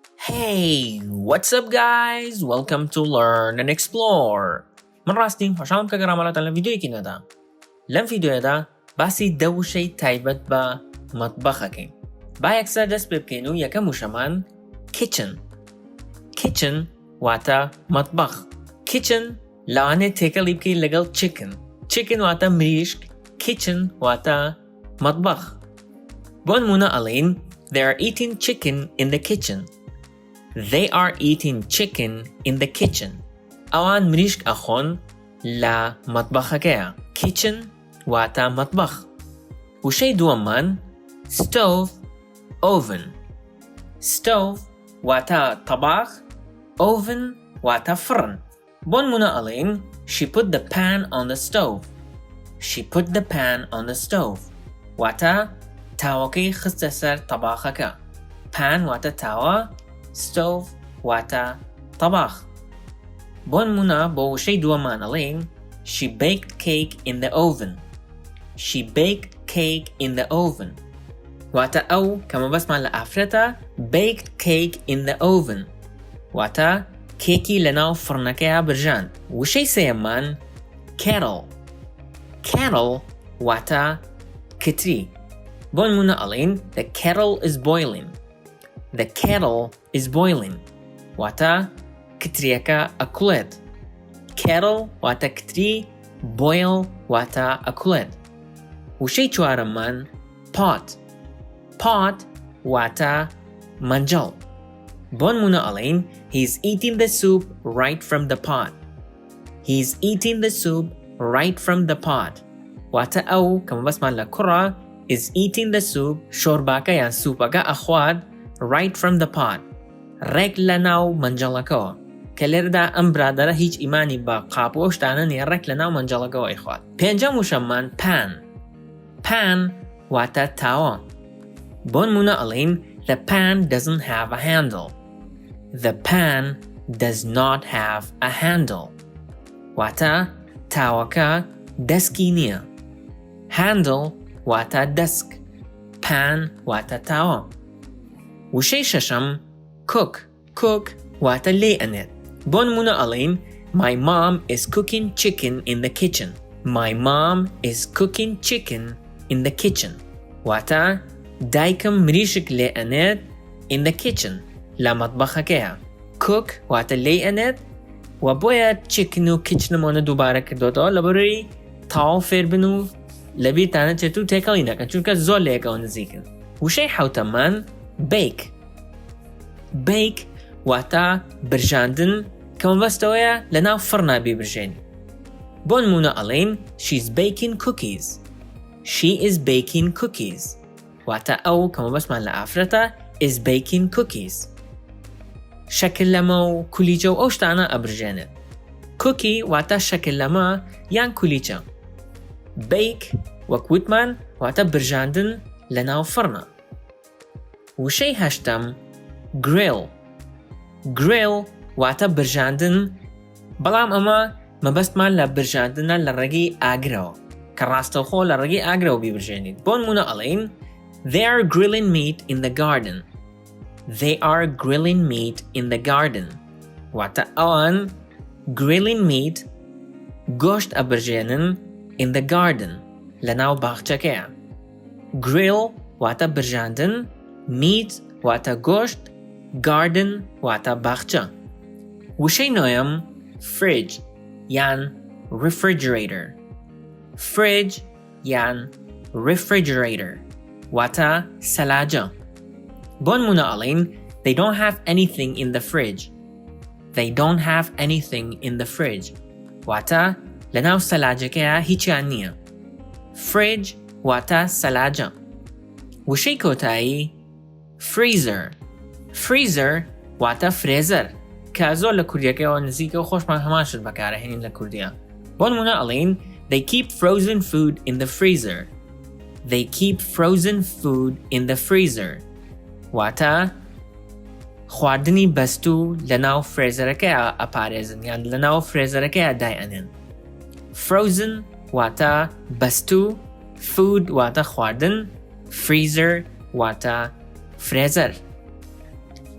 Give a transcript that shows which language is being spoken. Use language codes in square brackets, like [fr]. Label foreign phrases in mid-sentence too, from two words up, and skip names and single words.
[en] Hey, what's up guys? Welcome to Learn&Explore. [ckb] من راستیم خوشحالم که گرامالاتان لەم ڤیدیۆیەکی نەدا. لەم ڤیدیۆیەدا باسی دە وشەی تایبەت بە مەتبەخەکەین. با یەکسەر دەست پێ بکەین و یەکەم وشەمان kitchen. Kitchen واتە مەتبەخ. Kitchen لەوانێت تێکەڵی بکەیت لەگەڵ chicken. Chicken واتە مریشک. Kitchen واتە مەتبەخ. بۆ نمونە ئەڵێین [en] They are eating chicken in the kitchen. They are eating chicken in the kitchen. [ckb] ئەوان مریشک ئەخۆن لە مەتبەخەکەیە. Kitchen واتە مەتبەخ. وشەی دووەممان [en] stove, oven. [ckb] Stove واتە تەباخ. Oven واتە فڕن. بۆ نمونە ئەڵێین [en] She put the pan on the stove. She put the pan on the stove. [ckb] واتە تاوەکەی خستە سەر تەباخەکە. Pan واتە تاوە. Stove واتە تەباخ. بۆ نمونە بۆ وشەی دووەمان ئەڵێین [en] She baked cake in the oven. She baked cake in the oven. [ckb] واتە ئەو کە مەبەستمان لە ئافرەتە [en] baked cake in the oven. [ckb] واتە کێکی لەناو فڕنەکەیە برژاند. وشەی سێیەممان kettle. Kettle واتە کتری. بۆ نمونە ئەڵێین [en] The kettle is boiling. The kettle is boiling. [ckb] واتە کتریەکە ئەکوڵێت. Kettle واتە کتری. Boil واتە ئەکوڵێت. وشەی چوارەممان pot. Pot واتە مەنجەڵ. بۆ نمونە ئەڵێین [en] He's eating the soup right from the pot. He's eating the soup right from the pot. [ckb] واتە ئەو کە مەبەستمان لە کوڕە [en] is eating the soup [ckb] شۆرباکە یان سوپەکە ئەخوات [en] right from the pot. [ckb] ڕێک لە ناو مەنجەڵەکەوە. کە لێرەدا ئەم برادەرە هیچ ئیمانی بە قاپوە و شتانە نییە ڕێک لە ناو مەنجەڵەکەەوە ئەیخوات. پێنجەم وشەممان pan. Pan واتە تاوە. بۆ نمونە ئەڵێین [en] The pan doesn't have a handle. The pan does not have a handle. [ckb] واتە تاوەکە دەسکی نییە. Handle واتە دەسک. Pan واتە تاوە. وشەی شەشەم cook. Cook واتە لێ ئەنێت. بۆ نمونە ئەڵێین [en] My mom is cooking chicken in the kitchen. My mom is cooking chicken in the kitchen. [ckb] واتە دایکم مریشک لێ ئەنێت [en] in the kitchen [ckb] لە مەتبەخەکەیە. Cook واتە لێ ئەنێت و بۆیە chicken و kitchenمۆنە دووبارە کردوتەوە لەبەرەوەی تاو فێربن و لەبیرتانە چێت و تێکەڵی نەکەن چونکە زۆر لێکەوە نزیکن. وشەی حەوتەممان bake. Bake واتە برژاندن کە مەبەستەوەیە لە ناو فڕنا بیبرژێنی. بۆ نمونە ئەڵێین [en] She's baking cookies. She is baking cookies. [ckb] واتە ئەو کە مەبەستمان لە ئافرەتە [en] is baking cookies. [ckb] شەکلەمە و کولیچە و ئەو شتانە ئەبرژێنێت. Cookie واتە شەکلەمە یان کولیچە. Bake وەک وتمان واتە برژاندن لە ناو فڕنا. وشەی هەشتەم grill. Grill واتە برژاندن بەڵام ئەمە مەبەستمان لە برژاندنە لە ڕێگەی ئاگرەوە کە ڕاستەوخۆ لە ڕێگەی ئاگرەوە بیبرژێنیت. بۆ نمونە ئەڵێین [en] They are grilling meat in the garden. They are grilling meat in the garden. [ckb] واتە ئەوان [en] grilling meat [ckb] گۆشت ئەبرژێنن [en] in the garden [ckb] لە ناو باخچەکەیە. Grill واتە برژاندن. Meat واتە گۆشت. Garden واتە باخچە. وشەی نۆیەم fridge یان refrigerator. Fridge یان refrigerator واتە سەلاجە. بۆ نمونە ئەڵێین [en] They don't have anything in the fridge. They don't have anything in the fridge. [ckb] واتە لە ناو سەلاجەکەیە هیچیان نییە. Fridge واتە سەلاجە. وشەی کۆتایی freezer. Freezer واتە فرێزەر کە زۆر لە کوردیەکەیەوە نزیکە و خۆشمان هەماشت بەکارەهێنین لە کوردیە. بۆ نمونە ئەڵێین [en] They keep frozen food in the freezer. They keep frozen food in the freezer. [ckb] واتە خواردنی بەستوو لە ناو فرێزەرەکەیە ئەپارێزن یان لە ناو فرێزەرەکەیە دایئەنێن. Frozen واتە بەستوو. Food واتە خواردن. Freezer واتە فرێزەر.